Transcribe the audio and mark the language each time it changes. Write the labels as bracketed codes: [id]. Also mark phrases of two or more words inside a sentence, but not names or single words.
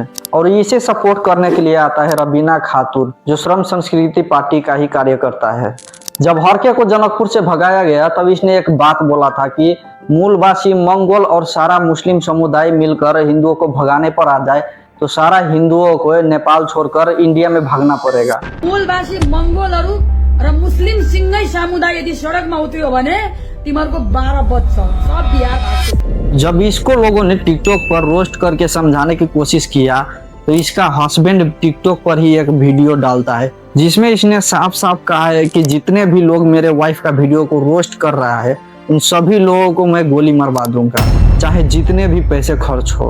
[hi] और इसे सपोर्ट करने के लिए आता है रवीना खातून, जो श्रम संस्कृति पार्टी का ही कार्यकर्ता है। जब हरके को जनकपुर से भगाया गया तब इसने एक बात बोला था कि मूलवासी मंगोल और सारा मुस्लिम समुदाय मिलकर हिंदुओं को भगाने पर आ जाए तो सारा हिंदुओं को नेपाल छोड़कर इंडिया में भागना पड़ेगा। [ne] मूलवासी मंगोलहरु र मुस्लिम सिंगै समुदाय यदि सडकमा उत्रियो भने तिमीहरुको 12 बच्छ सब बिहार भाग्छ। [hi] जब इसको लोगों ने टिकटॉक पर रोस्ट करके समझाने की कोशिश किया तो इसका हस्बैंड टिकटॉक पर ही एक वीडियो डालता है जिसमें इसने साफ साफ कहा है कि जितने भी लोग मेरे वाइफ का वीडियो को रोस्ट कर रहा है उन सभी लोगों को मैं गोली मरवा दूंगा, चाहे जितने भी पैसे खर्च हो।